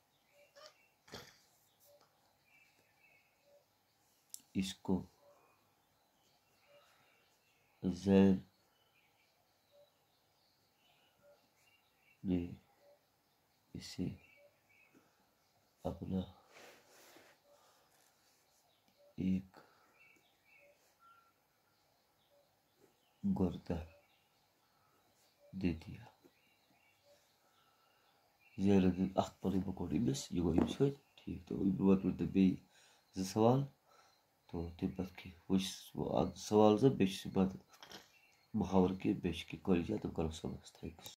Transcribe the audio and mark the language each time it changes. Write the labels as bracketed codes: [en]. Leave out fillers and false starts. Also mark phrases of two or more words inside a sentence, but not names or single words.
[ur] اس کو زید نے اسے اپنا ایک گردہ دے دیا۔ [ks] زید اخ پنٕنۍ بکوٹ أمِس، یہِ گوٚو أمِس سۭتۍ ٹھیٖک۔ تہٕ ووت تہٕ بیٚیہِ 2 سوال، تو تمہِ پتہٕ کہِ سوال 2 بیٚیہِ چھُ پتہٕ محاورٕ کہِ بیٚیہِ چھِ کینٛہہ کٲلجا تِم کرو صُبحس۔ تھینکس۔